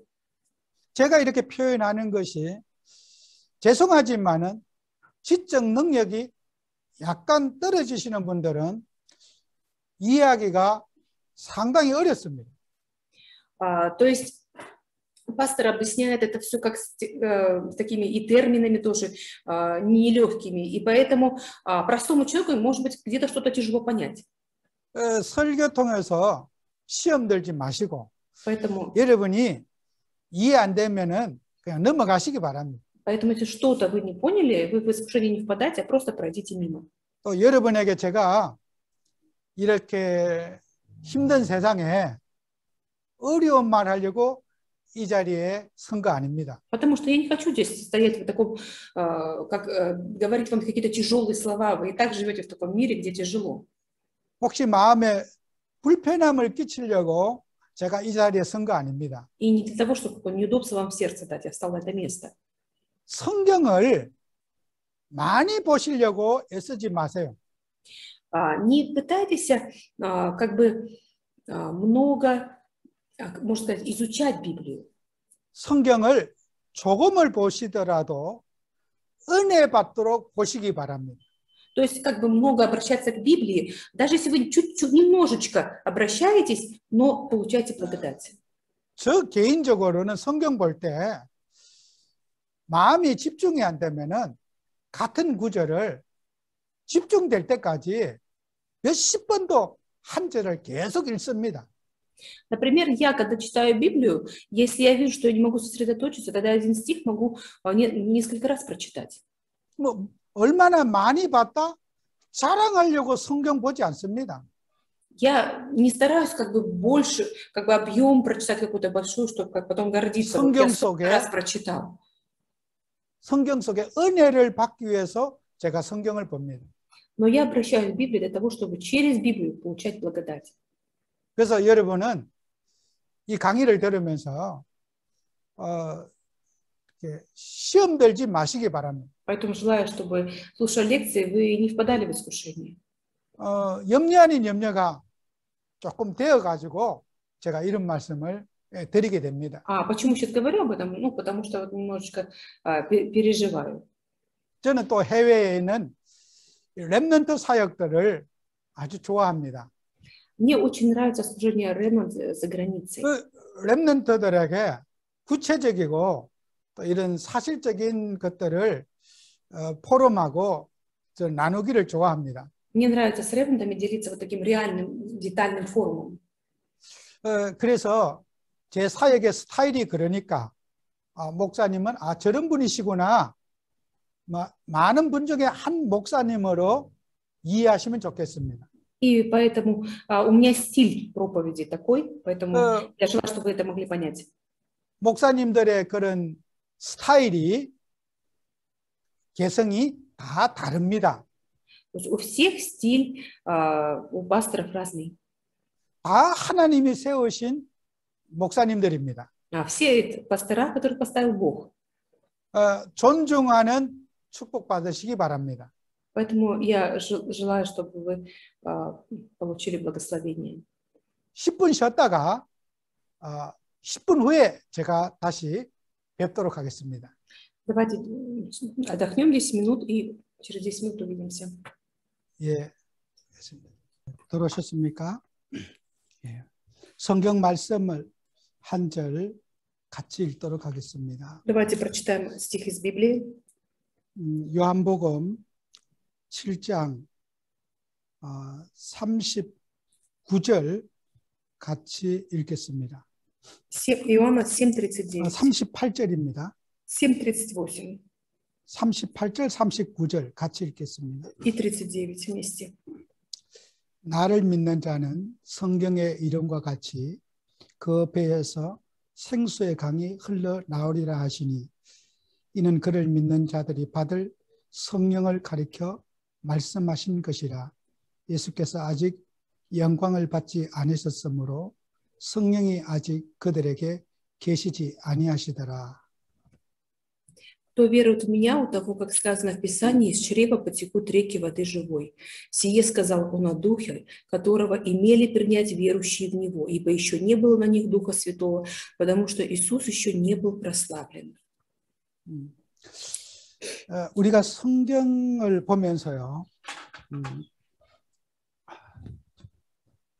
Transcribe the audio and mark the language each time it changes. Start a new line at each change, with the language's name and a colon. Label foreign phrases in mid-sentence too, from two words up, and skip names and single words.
Korean: 제가 이렇게 표현하는 것이 죄송하지만은 지적 능력이 약간 떨어지시는 분들은 이해하기가 상당히 어렵습니다.
Russian: То есть пастор объясняет это все как с такими и терминами тоже нелегкими, и поэтому простому человеку, может быть, где-то что-то тяжело понять.
Korean: 설교 통해서 시험 들지 마시고
Russian: Поэтому
Korean: 여러분이 이해 안 되면은 그냥 넘어가시기 바랍니다.
Russian: Поэтому, если что-то вы не поняли, вы в искушение не впадайте, а просто пройдите мимо.
Korean: 또 여러분에게 제가 이렇게 힘든 세상에 어려운 말 하려고 이 자리에 선 거 아닙니다.
Russian: Потому что я не хочу здесь стоять в таком, говорить вам какие-то тяжелые слова. Вы и так живете в таком мире, где тяжело.
Korean: 혹시 마음에 불편함을 끼치려고 제가 이 자리에 선 거 아닙니다.
Russian: И не для того, чтобы какое-то неудобство вам в сердце дать, я встал на это место.
Korean: 성경을 많이 보시려고 애쓰지 마세요.
Russian: Не пытайтесь как бы много, можно сказать, изучать Библию.
Korean: 성경을 조금을 보시더라도 은혜 받도록 보시기 바랍니다.
Russian: То есть как бы много обращаться к Библии, даже если вы чуть-чуть, немножечко обращаетесь, но получаете благодать.
Korean: 저 개인적으로는 성경 볼 때 마음이 집중이 안 되면은 같은 구절을 집중될 때까지 몇십 번도 한 절을 계속 읽습니다.
Russian: Например, я, когда читаю Библию, если я вижу, что я не могу сосредоточиться, тогда один стих могу несколько раз прочитать.
Korean: 뭐 얼마나 많이 봤다? 자랑하려고 성경 보지 않습니다.
Russian: Я не стараюсь как бы больше, как бы объем прочитать какой-то большой, чтобы как потом гордиться. Вот я столько раз прочитал.
Korean: 성경 속에 은혜를 받기 위해서 제가 성경을 봅니다.
Russian: Но я обращаюсь к Библии для того, чтобы через Библию получать благодать.
Korean: 그래서 여러분은 이 강의를 들으면서 시험 들지 마시기 바랍니다.
Russian: Поэтому желаю, чтобы, слушая лекции, вы не впадали в искушение.
Korean: 염려 아닌 염려가 조금 되어가지고 제가 이런 말씀을 드리게 됩니다.
Russian: Почему сейчас говорю об этом? Ну, потому что вот немножечко переживаю.
Korean: 저는 또 해외에 있는 렘넌트 사역들을 아주 좋아합니다.
Russian: Мне очень нравится служение ремнант за границей.
Korean: 렘넌트들에게 구체적이고 또 이런 사실적인 것들을 포럼하고 나누기를 좋아합니다.
Russian: Мне нравится с ремнантами делиться вот таким реальным, детальным форумом.
Korean: 그래서 제 사역의 스타일이 그러니까 목사님은 저런 분이시구나. 많은 분 중에 한 목사님으로 이해하시면 좋겠습니다.
Russian: И поэтому у меня стиль проповеди такой, поэтому я желаю, чтобы вы это могли понять.
Korean: 목사님들의 그런 스타일이 개성이 다 다릅니다.
Russian: То есть у всех стиль, у пасторов разный.
Korean: 다 하나님이 세우신 목사님들입니다.
Russian: Все пастора, которых поставил Бог.
Korean: 존중하는 축복 받으시기 바랍니다.
Russian: Поэтому я желаю, чтобы вы получили благословение.
Korean: 10분 쉬었다가 10분 후에 제가 다시 뵙도록 하겠습니다.
Russian: Давайте отдохнем 10 минут и через 10 минут увидимся.
Korean: 예, 들어오셨습니까? 예. 성경 말씀을 한 절 같이 읽도록 하겠습니다.
Russian: Давайте прочитаем стих из Библии.
Korean: 요한복음 7장 39절 같이 읽겠습니다.
Russian: Иоанна 7:39.
Korean: 38절입니다.
Russian: 7:38
Korean: 38절, 39절 같이 읽겠습니다.
Russian: и 39 вместе.
Korean: 나를 믿는 자는 성경의 이름과 같이 그 배에서 생수의 강이 흘러나오리라 하시니 이는 그를 믿는 자들이 받을 성령을 가리켜 말씀하신 것이라. 예수께서 아직 영광을 받지 않으셨으므로 성령이 아직 그들에게 계시지 아니하시더라.
Russian: Кто верует в меня, у того, как сказано в Писании, из чрева потекут реки воды живой. Сие сказал он о Духе, которого имели принять верующие в Него, ибо еще не было на них Духа Святого, потому что Иисус еще не был прославлен.
Korean: 우리가 성경을 보면서요,